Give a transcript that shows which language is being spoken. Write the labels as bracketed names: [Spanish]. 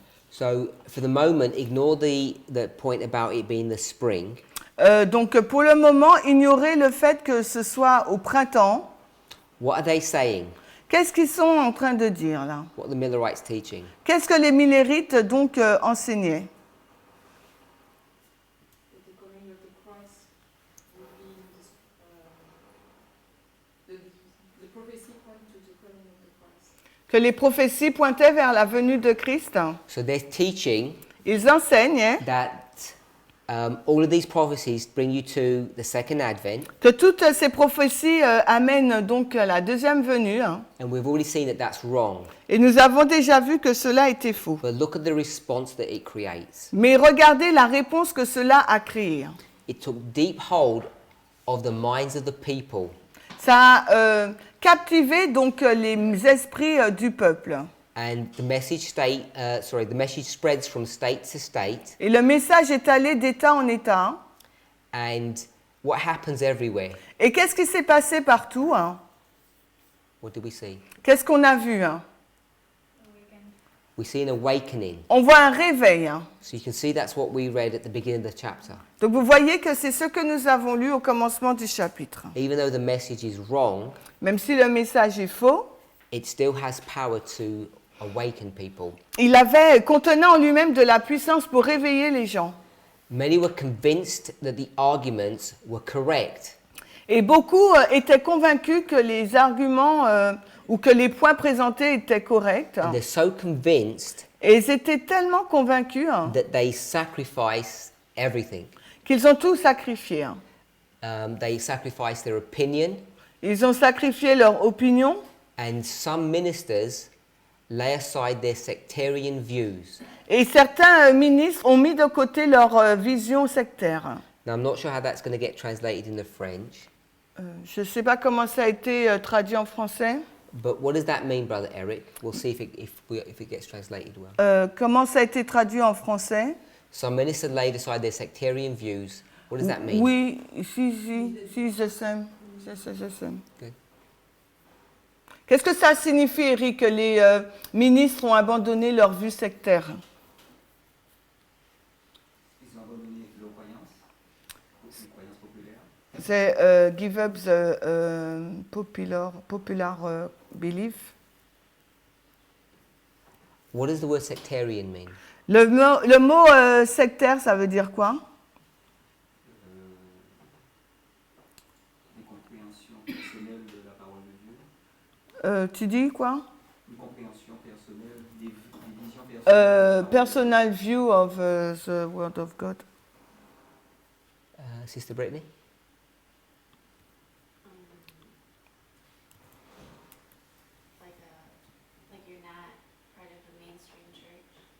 [English] So, for the moment, ignore the point about it being the spring. [French] Donc, pour le moment, ignorez le fait que ce soit au printemps. [English] What are they saying? [French] Qu'est-ce qu'ils sont en train de dire là? [English] What are the Millerites teaching? [French] Qu'est-ce que les Millerites donc enseignaient? Que les prophéties pointaient vers la venue de Christ. [English] So they're teaching [French] Ils enseignent [English] that all of these prophecies bring you to the second advent, [French] que toutes ces prophéties amènent donc à la deuxième venue. [English] and we've already seen that that's wrong. [French] Et nous avons déjà vu que cela était faux. [English] But look at the response that it creates. [French] Mais regardez la réponse que cela a créée. [English] It took deep hold of the minds of the people. [French] Ça a captivé donc les esprits du peuple. [English] And the message spreads from state to state. [French] Et le message est allé d'État en État. [English] And what happens everywhere? [French] Et qu'est-ce qui s'est passé partout? [English] What do we see? [French] Qu'est-ce qu'on a vu? [English] We see an awakening. [French] On voit un réveil. [English] So you can see that's what we read at the beginning of the chapter. [French] Donc vous voyez que c'est ce que nous avons lu au commencement du chapitre. [English] Even though the message is wrong, [French] Même si le message est faux, [English] it still has power to awaken people. [French] il avait contenant en lui-même de la puissance pour réveiller les gens. [English] Many were convinced that the arguments were correct. [French] Et beaucoup étaient convaincus que les arguments ou que les points présentés étaient corrects. [English] And they're so convinced [French] Et ils étaient tellement convaincus [English] that they sacrifice everything. [French] qu'ils ont tout sacrifié. [English] They sacrifice their opinion, [French] Ils ont sacrifié leur opinion [English] and some ministers lay aside their sectarian views. [French] et certains ministres ont mis de côté leur vision sectaire. [English] Now, I'm not sure how that's going to get translated in the French, [French] Je ne sais pas comment ça a été traduit en français. [English] but what does that mean, Brother Eric? We'll see if it gets translated well. [French] Comment ça a été traduit en français? [English] Some ministers laid aside their sectarian views. What does that mean? [French] Oui, si, je sais. [English] Good. [French] Qu'est-ce que ça signifie, Eric, que les ministres ont abandonné leur vue sectaire? Ils ont abandonné leurs croyances, les croyances populaires. C'est [English] give up the popular belief. What does the word sectarian mean? [French] Le mot sectaire, ça veut dire quoi? Une compréhension personnelle de la parole de Dieu. Tu dis quoi? Une compréhension personnelle, des visions personnelles. [English] Personal view of the word of God. Sister Brittany? Like you're not part of a mainstream church.